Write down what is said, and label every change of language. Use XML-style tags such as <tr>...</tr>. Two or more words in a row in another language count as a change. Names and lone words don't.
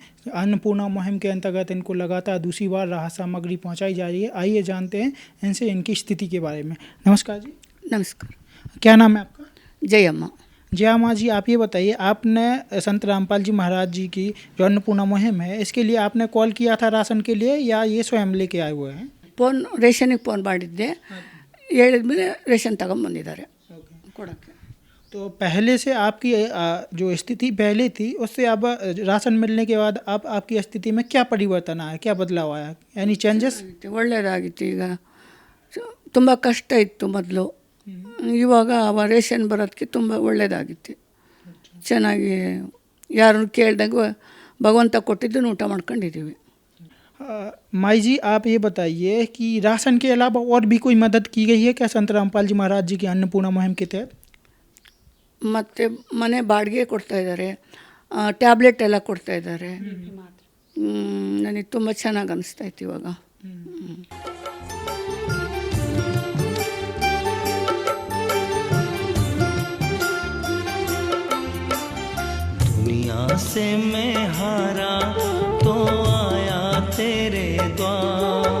<hi>अन्नपूर्णा मुहिम के अंतर्गत इनको लगातार दूसरी बार राहत सामग्री पहुंचाई जा रही है। आइए जानते हैं इनसे इनकी स्थिति के बारे में। नमस्कार जी। नमस्कार। क्या नाम है आपका? जयम्मा। जया माँ जी, आप ये बताइए, आपने संत रामपाल जी महाराज जी की जो अन्नपूर्णा मुहिम है, इसके लिए आपने कॉल किया था राशन के लिए या ये स्वयं लेके आए हुए हैं?</hi> <kn>ಫೋನ್ ರೇಷನಿಗೆ ಫೋನ್ ಮಾಡಿದ್ದೆ, ಹೇಳಿದ್ಮೇಲೆ ರೇಷನ್ ತಗೊಂಬಂದಿದ್ದಾರೆ ಕೊಡೋಕ್ಕೆ.</kn> <hi>तो पहले से आपकी जो स्थिति पहले थी उससे अब राशन मिलने के बाद अब आपकी स्थिति में क्या परिवर्तन आया, क्या बदलाव आया, यानी चेंजेस?</hi> <kn>ಒಳ್ಳೆಯದಾಗಿತ್ತು. ಈಗ ತುಂಬ ಕಷ್ಟ ಇತ್ತು ಮೊದಲು, ಇವಾಗ ರೇಷನ್ ಬರೋದಕ್ಕೆ ತುಂಬ ಒಳ್ಳೆಯದಾಗಿತ್ತು. ಚೆನ್ನಾಗಿ ಯಾರು ಕೇಳಿದಾಗ ಭಗವಂತ ಕೊಟ್ಟಿದ್ದನ್ನು ಊಟ ಮಾಡ್ಕೊಂಡಿದ್ದೀವಿ.</kn> <hi>माई जी, आप ये बताइए कि राशन के अलावा और भी कोई मदद की गई है क्या संत रामपाल जी महाराज जी की अन्नपूर्णा मुहिम के तहत?</hi> <kn>ಮತ್ತು ಮನೆ ಬಾಡಿಗೆ ಕೊಡ್ತಾಯಿದ್ದಾರೆ, ಟ್ಯಾಬ್ಲೆಟ್ ಎಲ್ಲ ಕೊಡ್ತಾಯಿದ್ದಾರೆ. ನನಗೆ ತುಂಬ ಚೆನ್ನಾಗಿ ಅನಿಸ್ತಾಯಿತ್ತು ಇವಾಗ.</kn> <hi>दुनिया से मैं हारा तो आया तेरे द्वार,</hi>